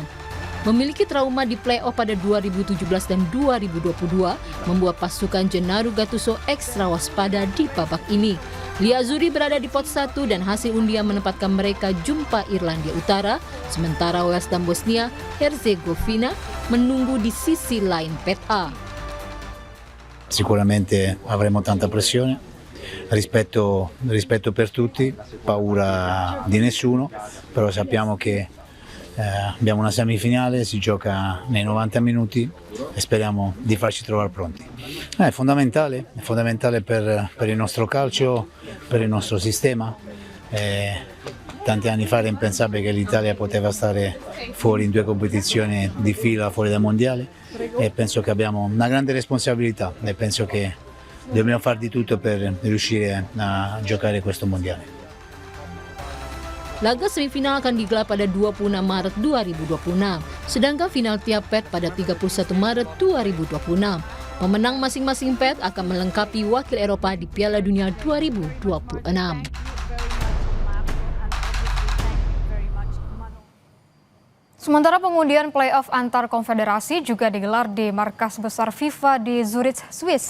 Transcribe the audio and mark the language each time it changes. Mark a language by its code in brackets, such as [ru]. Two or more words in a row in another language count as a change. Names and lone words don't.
[id] Memiliki trauma di play-off pada 2017 dan 2022 membuat pasukan Gennaro Gattuso ekstra waspada di babak ini. Liazzurri berada di pot 1 dan hasil undian menempatkan mereka jumpa Irlandia Utara, sementara Wales dan Bosnia Herzegovina menunggu di sisi lain pet A. [it] Sicuramente avremo tanta pressione, rispetto per tutti, paura di nessuno, però sappiamo che abbiamo una semifinale, si gioca nei 90 minuti e speriamo di farci trovare pronti. È fondamentale per il nostro calcio, per il nostro sistema. Tanti anni fa era impensabile che l'Italia poteva stare fuori in 2 competizioni di fila fuori dal mondiale e penso che abbiamo una grande responsabilità e penso che dobbiamo fare di tutto per riuscire a giocare questo mondiale. [id] Laga semifinal akan digelar pada 26 Maret 2026, sedangkan final tiap pet pada 31 Maret 2026. Pemenang masing-masing pet akan melengkapi wakil Eropa di Piala Dunia 2026. Sementara pengundian playoff antar konfederasi juga digelar di markas besar FIFA di Zurich, Swiss.